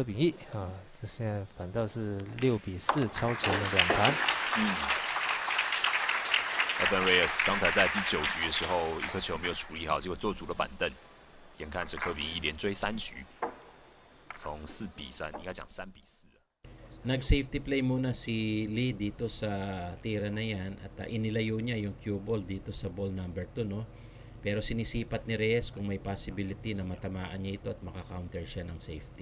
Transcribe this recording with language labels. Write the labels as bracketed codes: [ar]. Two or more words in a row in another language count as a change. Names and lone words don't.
[zh] 秉义啊，这现在反倒是6-4超前了2盘。 Evan Reyes 刚才在第9局的时候，一颗球没有处理好，结果做足了板凳。眼看着柯秉义连追3局，从4-3，应该讲3-4。 [tl] Nag- [en] safety play [tl] muna si Lee dito sa tira na yan at inilayo niya yung cue ball dito sa [en] ball number 2, [tl] no? Pero sinisipat ni Reyes kung may possibility na matamaan niya ito at makakounter siya ng safety.